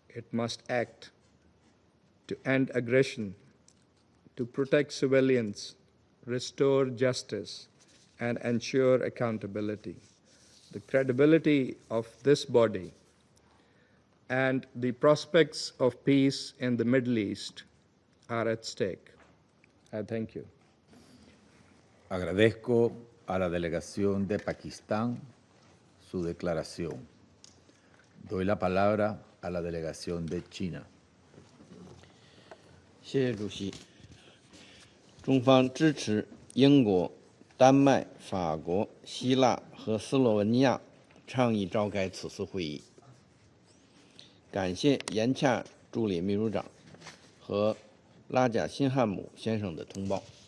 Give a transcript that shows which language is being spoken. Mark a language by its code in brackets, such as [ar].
[en] It must act to end aggression, to protect civilians, restore justice, and ensure accountability. The credibility of this body and the prospects of peace in the Middle East are at stake. I thank you. [es] Agradezco a la delegación de Pakistán su declaración. Doy la palabra a la delegación de China. [zh] 谢谢主席。中方支持英国丹麦、法国、希腊和斯洛文尼亚倡议召开此次会议。感谢严恰助理秘书长和拉贾辛汉姆先生的通报。